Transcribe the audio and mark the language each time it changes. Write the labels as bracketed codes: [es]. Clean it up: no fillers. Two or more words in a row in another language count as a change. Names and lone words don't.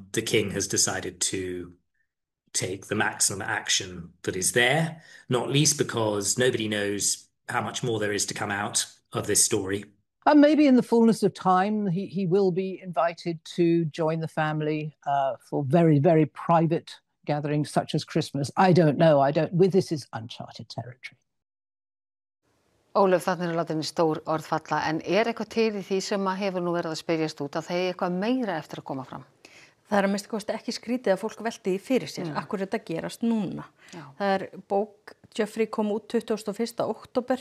[en] The king has decided to take the maximum action that is there, not least because nobody knows how much more there is to come out of this story. And maybe in the fullness of time, he will be invited to join the family for very, very private gatherings such as Christmas. I don't know. This is uncharted territory. [is] Ólöf, þarna látin stór orð falla, en eitthvað til í því sem hefur nú verið að spyrjast út að þeir eitthvað meira eftir að koma fram? Það að minnsta kosti ekki skrítið að fólk velti því fyrir sér, akkur þetta gerast núna. Já. Það bók Jeffrey kom út 21. október.